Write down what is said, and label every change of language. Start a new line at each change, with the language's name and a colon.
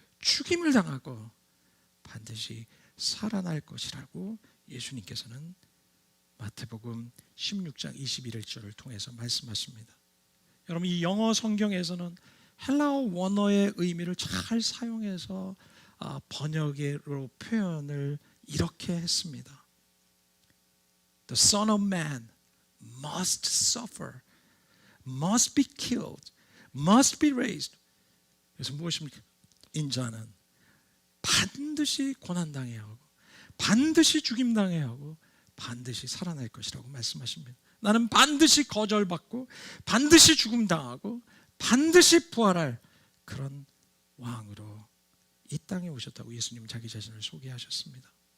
Korean: 죽임을 당하고 반드시 살아날 것이라고 예수님께서는 마태복음 16장 21절을 통해서 말씀하십니다. 여러분, 이 영어 성경에서는 헬라어 원어의 의미를 잘 사용해서 번역으로 표현을 이렇게 했습니다.
English: The Son of Man must suffer, must be killed, must be raised.
Korean: 그래서 무엇입니까? 인자는 반드시 고난당해야 하고 반드시 죽임당해야 하고 반드시 살아날 것이라고 말씀하십니다. 나는 반드시 거절받고 반드시 죽임당하고 반드시 부활할 그런 왕으로 이 땅에 오셨다고 예수님은 자기 자신을 소개하셨습니다.